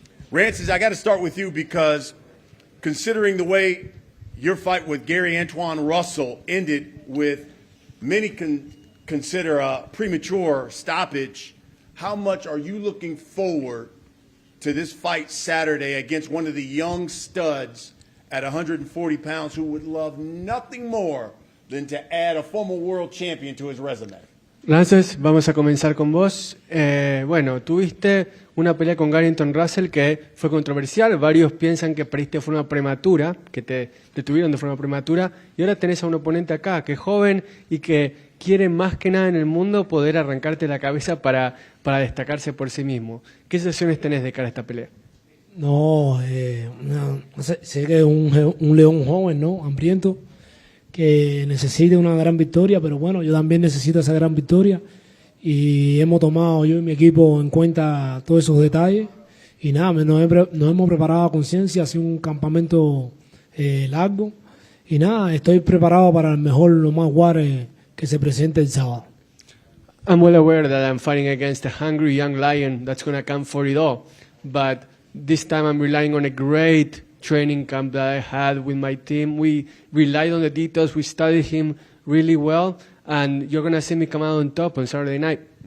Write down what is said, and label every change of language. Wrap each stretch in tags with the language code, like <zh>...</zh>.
<en>Rances, I got to start with you, because considering the way your fight with Gary Antoine Russell ended with many consider a premature stoppage, how much are you looking forward to this fight Saturday against one of the young studs at 140 pounds who would love nothing more than to add a former world champion to his resume?</en> <es>Rances, vamos a comenzar con vos. Bueno, tuviste una pelea con Garrington Russell que fue controversial. Varios piensan que perdiste de forma prematura, que te detuvieron de forma prematura. Y ahora tenés a un oponente acá que es joven y que quiere más que nada en el mundo poder arrancarte la cabeza para destacarse por sí mismo. ¿Qué sensaciones tenés de cara a esta pelea? No, sé que es un león joven, ¿no? Hambriento, que necesita una gran victoria, pero bueno, yo también necesito esa gran victoria y hemos tomado yo y mi equipo en cuenta todos esos detalles y nada, nos hemos preparado a conciencia, ha sido un campamento largo y nada, estoy preparado para el mejor, lo más Juarez que se presente el sábado.</es> <en>I'm well aware that I'm fighting against a hungry young lion that's going to come for it all, but this time I'm relying on a great training camp that I had with my team. We relied on the details. We studied him really well, and you're going to see me come out on top on Saturday night.</en>